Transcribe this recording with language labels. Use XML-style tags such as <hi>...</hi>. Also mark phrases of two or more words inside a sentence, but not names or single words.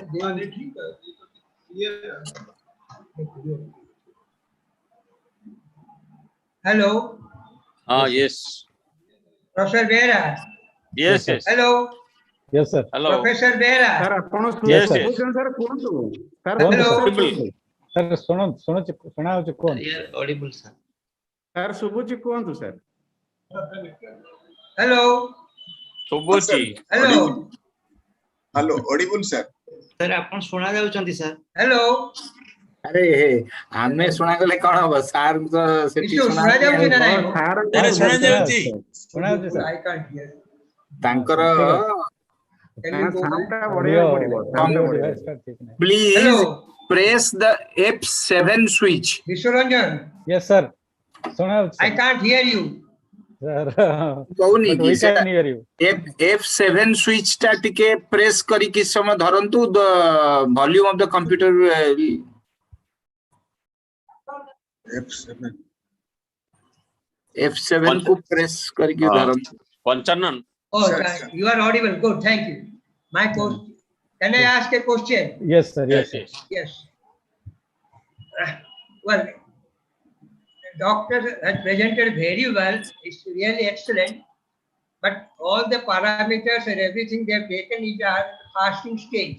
<en>Hello. Yes. Professor Vera. Yes, yes. Hello. Yes, sir. Hello. Professor Vera.</en> <or>Sir, ଆପଣ</or> <en>Yes, sir.</en> <or>ଶୁଣୁଛନ୍ତି sir କୁହନ୍ତୁ sir କୁହନ୍ତୁ,</or> <en>Hello. Audible. Sir,</en> <or>ଶୁଣାଉଛି କୁହନ୍ତୁ.</or> <en>Yeah, audible, sir.</en> <or>sir ଶୁଭୁଛି କୁହନ୍ତୁ sir</or> <en>Hello. Subhuti. Hello. Hello, audible, sir. Sir,</en> <or>ଆପଣ ଶୁଣା ଯାଉଛନ୍ତି sir?</or> <en>Hello.</en> <or>ଆରେ ଆମେ ଶୁଣାଗଲେ କଣ ହବ ସାର୍ ତ ସେଠି Issue ଶୁଣା ଯାଉଛି ନା ନାଇଁ? ଶୁଣାଯାଉଛି,</or> <en>sir. I can't hear.</en> <or>ତାଙ୍କର</or> <en>Can you go sound back?</en> <or>ଟା ବଢେଇବାକୁ ପଡିବ sound ଟା ବଢେଇବାକୁ ପଡିବ।</or> <en>please Hello. press the F7 switch. Vishwaranjan. Yes, sir. ଶୁଣାଯାଉଛି, I sir. can't hear you. Sir,</en> <or>କହୁନି</or> <en>but</en> <or>କି</or> <en>we</en> <or>ସେଟା</or> <en>can hear you.</en> <or>F7 switch ଟା ଟିକେ ପ୍ରେସ୍ କରିକି ସମୟ ଧରନ୍ତୁ</or> <en>the volume of the computer</en> <or>F7 କୁ ପ୍ରେସ୍ କରିକି ଧରନ୍ତୁ।</or> <en>Panchanan. Oh, Sir, thank sir. you are audible. Good, thank you. My question. Can I ask a question? Yes, sir. Yes, sir. Yes. Well, the doctor has presented very well. It's really excellent. But all the parameters and everything they have taken is at fasting stage.</en>